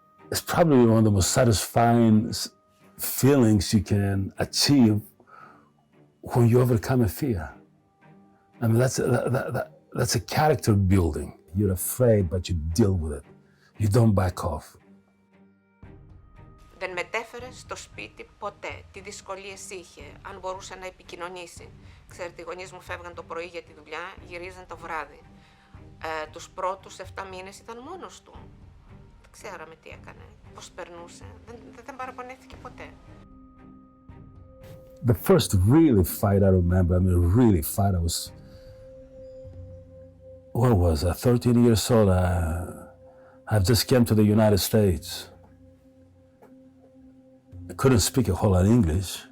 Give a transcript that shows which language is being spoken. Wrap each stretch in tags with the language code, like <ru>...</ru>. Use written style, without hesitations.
<en>It's probably one of the most satisfying feelings you can achieve when you overcome a fear. I mean, that's a character building. You're afraid, but you deal with it. You don't back off.</en> <el>Δεν μετέφερε στο σπίτι ποτέ τι δυσκολίες είχε, αν μπορούσε να επικοινωνήσει. Ξέρετε, οι γονείς μου φεύγαν το πρωί για τη δουλειά, γυρίζαν το βράδυ. Τους πρώτους 7 μήνες ήταν μόνος του. Δεν ξέραμε τι έκανε, πώς περνούσε, δεν παραπονέθηκε ποτέ.</el> <en>The first really fight I remember, really fight, I was, what was I, 13 years old. I just came to the United States. I couldn't speak a whole lot of English.</en>